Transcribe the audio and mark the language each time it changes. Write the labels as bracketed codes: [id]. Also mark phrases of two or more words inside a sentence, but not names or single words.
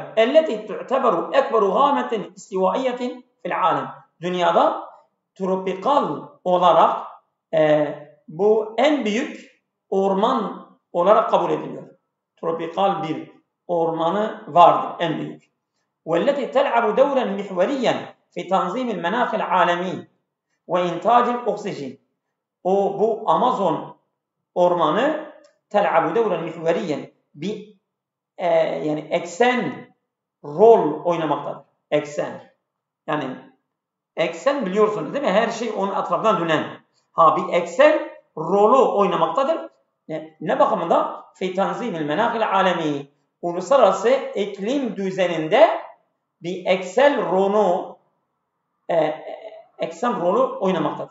[ar] التي تعتبر أكبر غابة استوائية في العالم. [tr] Dünyada tropikal olarak bu en büyük orman olarak kabul ediliyor. Tropikal bir ormanı vardır, en büyük. [ar] وَالَّتِي تَلْعَبُ دَوْرًا مِحْوَرِيًّا فِي تَنْظِيمِ الْمَنَاخِ الْعَالَمِينَ وَاِنْتَاجِ الْاُكْسِجِينَ. [tr] Bu Amazon ormanı [ar] تَلْعَبُ دَوْرًا مِحْوَرِيًّا [tr] yani eksen rol oynamaktadır. Eksen. Yani eksen biliyorsunuz değil mi? Her şey onun etrafından dönen. Bir eksen rolü oynamaktadır. Ne bakımında? [ar] في تنظيم المناخ العالمي. [tr] Uluslararası iklim düzeninde bir eksen rolü oynamaktadır.